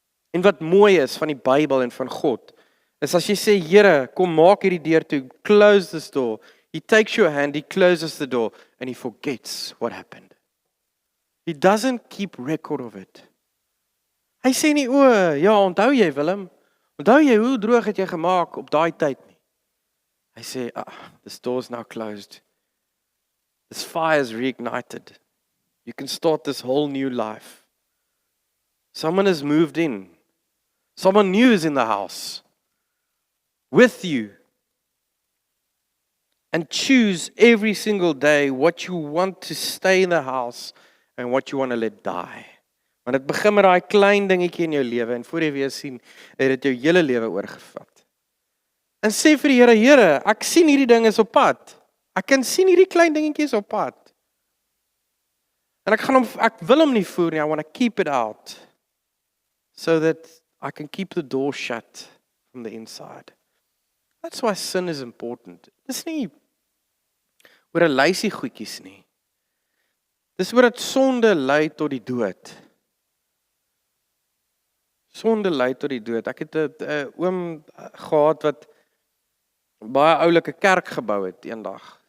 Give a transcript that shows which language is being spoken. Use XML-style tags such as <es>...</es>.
<af>En wat mooi is van die Bybel en van God, is as jy sê, Here, kom maak hierdie deur toe,</af> <en>close this door. He takes your hand, he closes the door, and he forgets what happened. He doesn't keep record of it.</en> <af>Hy sê nie, ja, onthou jy Willem, onthou jy hoe droog het jy gemaak op daai tyd nie. Hy sê,</af> <en>this door is now closed. This fire is reignited. You can start this whole new life. Someone has moved in. Someone new is in the house. With you. And choose every single day what you want to stay in the house and what you want to let die.</en> <af>Want dit begin met daai klein dingetjie in jou lewe en voor jy weer sien, het dit jou hele lewe oorgevat. En sê vir die Here, Here, ek sien hierdie ding is op pad. Ek kan sien hierdie klein dingetjies op pad. En ek wil hom nie voer nie,</af> <en>I want to keep it out. So that I can keep the door shut from the inside. That's why sin is important.</en> <af>Dis nie oor 'n lysie goedjies nie. Dis oor dat sonde lei tot die dood. Sonde lei tot die dood. Ek het 'n oom gehad wat baie oulike kerk gebou het eendag.</af>